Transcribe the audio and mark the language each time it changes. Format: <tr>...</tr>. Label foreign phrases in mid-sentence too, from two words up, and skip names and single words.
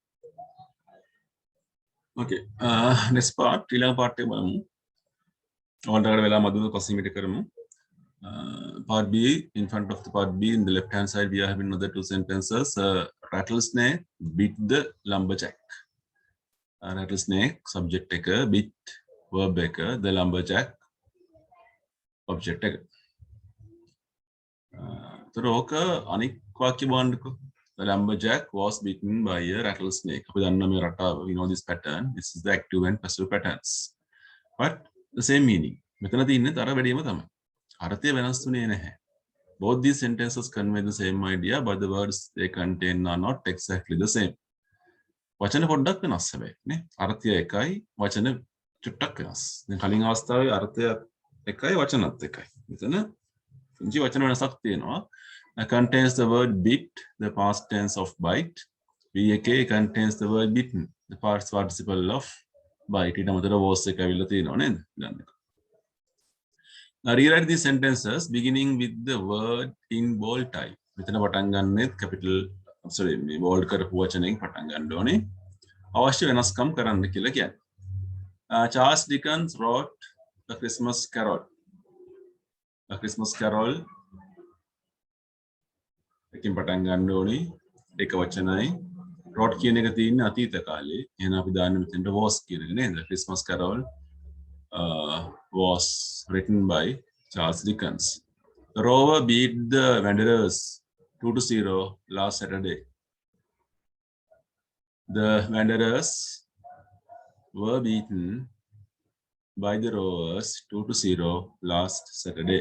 <en>Okay. Next part.</en> <si>ඊළඟ part එක බලමු. ඔයාලට වෙලා මදුව පස්සේ කරමු.</si> <en>Part B, in front of the part B, in the left hand side, we are having another two sentences. Rattlesnake bit the lumberjack. Rattlesnake, subject taker, bit, verb taker, the lumberjack, object taker.</en> <si>තොරෝක අනික් වාක්‍ය බලන්නකෝ.</si> <en>The lumberjack was bitten by a rattlesnake.</en> <si>අපි දන්නා මේ රටාව,</si> <en>we know this pattern. This is the active and passive patterns. But the same meaning.</en> <si>මෙතන තියෙන්නේ තර වැඩිම තමයි. අර්ථය වෙනස් වෙන්නේ නැහැ.</si> <en>Both these sentences convey the same idea, but the words they contain are not exactly the same.</en> <si>වචන පොඩ්ඩක් වෙනස් හැබැයි නේ. අර්ථය එකයි, වචන චුට්ටක් වෙනස්. දැන් කලින් අවස්ථාවේ අර්ථය එකයි, වචනත් එකයි. මෙතන පුංචි වචන වෙනසක් තියෙනවා.</si> <en>Contains the word bit, the past tense of bite. BK contains the word bitten, the past participle of bite.</en> <si>ඊට අමතරව was එක ඇවිල්ලා තියෙනවා නේද?</si> <en>Now rewrite these sentences beginning with the word in bold type.</en> <si>මෙතන පටන් ගන්නෙත් capital මේ bold කරපු වචනෙන් පටන් ගන්න ඕනේ. අවශ්‍ය වෙනස්කම් කරන්න කියලා කියන්නේ.</si> <en>Charles Dickens wrote A Christmas Carol.</en> <si>A Christmas Carol එකකින් පටන් ගන්න ඕනේ. එක වචනයි. wrote කියන එක තියෙන්නේ අතීත කාලේ. එහෙනම් අපි දාන්න මෙතනට was කියන එක නේද?</si> <en>Christmas Carol was written by Charles Dickens. The Rover beat the Wanderers 2-0 last Saturday. The Wanderers were beaten by the Rovers 2-0 last Saturday.</en>